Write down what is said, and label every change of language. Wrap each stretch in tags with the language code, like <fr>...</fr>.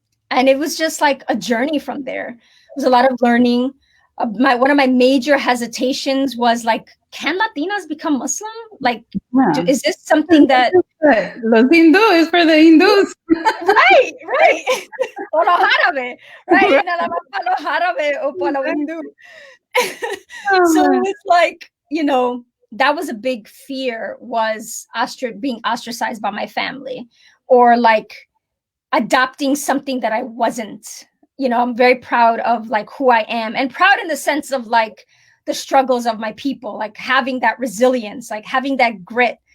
<en>And it was just like a journey from there. It was a lot of learning. One of my major hesitations was like, can Latinas become Muslim? Like, is this something that</en> <es>Los</es> <en>Hindu is for the Hindus? Right.</en> <es>O los árabes,</es> <en>right?</en> <es>Nada más para los árabes o para los hindú.</es> <en>So it's like, you know, that was a big fear, was being ostracized by my family, or like adopting something that I wasn't. You know, I'm very proud of like who I am, and proud in the sense of like the struggles of my people, like having that resilience, like having that grit.</en>